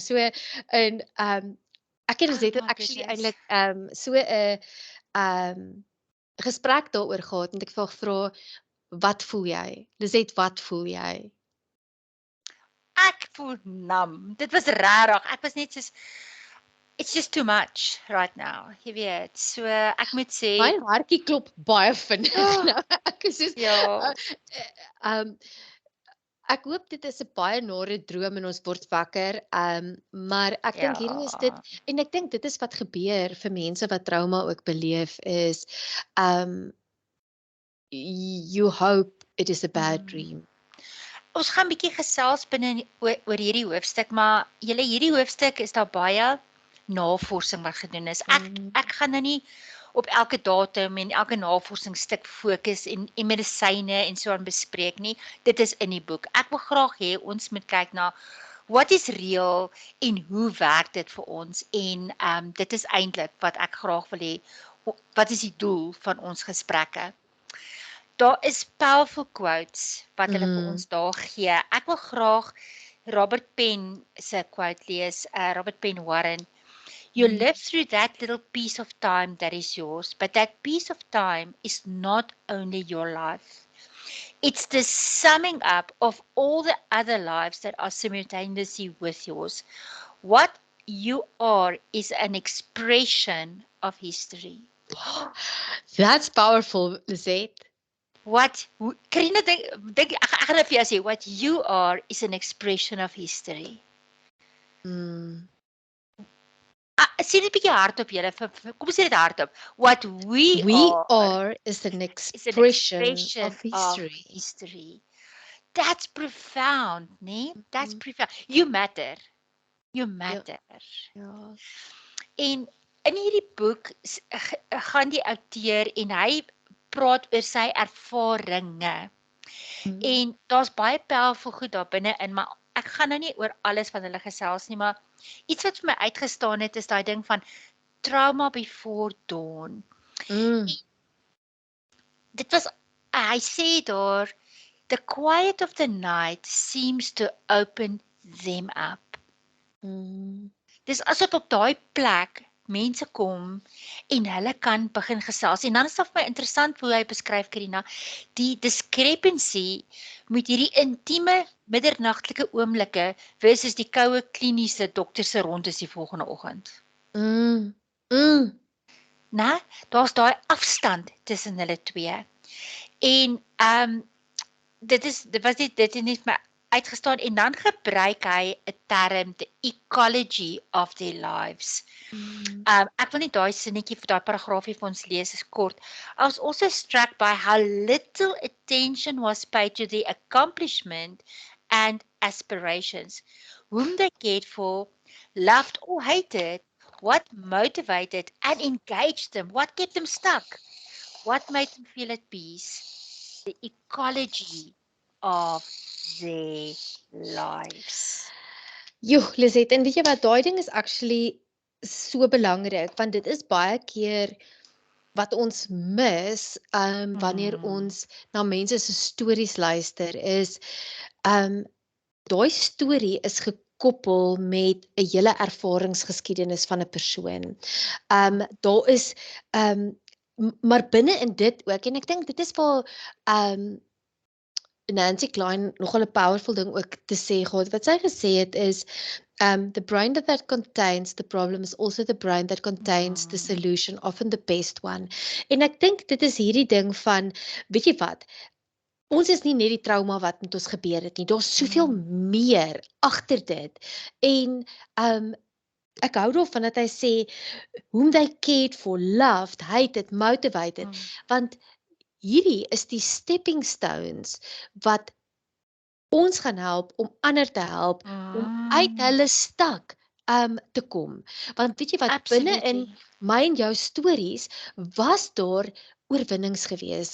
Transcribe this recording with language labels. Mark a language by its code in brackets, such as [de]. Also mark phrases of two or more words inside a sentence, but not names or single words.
[af] So in ek en Lizet het actually eintlik so 'n gesprek daaroor gehad en ek vra wat voel jy? Lizet, wat voel jy? Ek voel nam. Dit was rarig. Ek was net soos [en] it's just too much right now. [af] Jy weet. So ek moet sê my hartjie klop baie vinnig nou. Ek is soos ja. Ek hoop dit is 'n baie nare droom en ons word wakker. Maar ek dink hierdie is dit en ek dink dit is wat gebeur vir mense wat trauma ook beleef is [en] you hope it is a bad dream. [af] Ons gaan bietjie gesels binne oor hierdie hoofstuk, maar hierdie hoofstuk is daar baie navorsing wat gedoen is. Ek gaan nou nie op elke datum en elke navorsingsstuk fokus en medisyne en so aan bespreek nie. Dit is in die boek. Ek wil graag hê ons moet kyk na wat is reël en hoe werk dit vir ons en dit is eintlik wat ek graag wil hê. Wat is die doel van ons gesprekke? Daar is [en] powerful quotes [af] wat hulle vir ons daar gee. Ek wil graag Robert Penn se quote lees, Robert Penn Warren. [en] You live through that little piece of time that is yours, but that piece of time is not only your life. It's the summing up of all the other lives that are simultaneously with yours. What you are is an expression of history. That's powerful, Lizet. [af] Karina dink ek gaan vir jou sê, [en] what you are is an expression of history. [af] Sê dit bietjie hardop julle, kom sê dit hardop. [en] What we are is an expression of history. That's profound, nee? That's profound. You matter. You matter. [af] Ja. En in hierdie boek gaan die outeur en hy praat oor sy ervarings. En daar's baie powerful goed daar binne in, maar ek gaan nou nie oor alles van hulle gesels nie, maar iets wat vir my uitgestaan het is daai ding van [en] trauma before dawn. [af] Dit was, hy sê daar, [en] the quiet of the night seems to open them up. [af] Dis asof op daai plek mense kom en hulle kan begin gesels. En dan is dit vir my interessant hoe hy beskryf, Karina, die discrepancy met hierdie intieme middernagtelike oomblikke versus die koue kliniese dokter se rondes die volgende oggend. Nou, daar's daai afstand tussen hulle twee. En dit het net my uitgestaan en dan gebruik hy 'n term, [en] the ecology of their lives. [af] Ek wil net daai sinnetjie vir daai paragraafie vir ons lees, is kort. [en] I was also struck by how little attention was paid to the accomplishment and aspirations, whom they cared for, loved or hated, what motivated and engaged them, what kept them stuck, what made them feel at peace, the ecology of their lives. [af] Lizet, en weet jy wat, daai ding is actually so belangrik, want dit is baie keer wat ons mis, wanneer ons na mense se stories luister, is, daai storie is gekoppel met 'n hele ervaringsgeskiedenis van 'n persoon. Daar is, maar binne in dit ook, en ek dink dit is waar, Nancy Klein nogal 'n powerful ding ook te sê gehad. Wat sy gesê het is, [en] the brain that contains the problem is also the brain that contains the solution, often the best one. [af] En ek dink dit is hierdie ding van, weet jy wat, ons is nie net die trauma wat met ons gebeur het nie, daar's soveel meer agter dit. En ek hou daarvan dat hy sê, [en] whom they cared for, loved, hated, motivated, [af] want hierdie is die [en] stepping stones [af] wat ons gaan help om ander te help om uit hulle stak te kom. Want weet jy wat, binne in [en] Absolutely. [af] my en jou stories was daar oorwinnings gewees.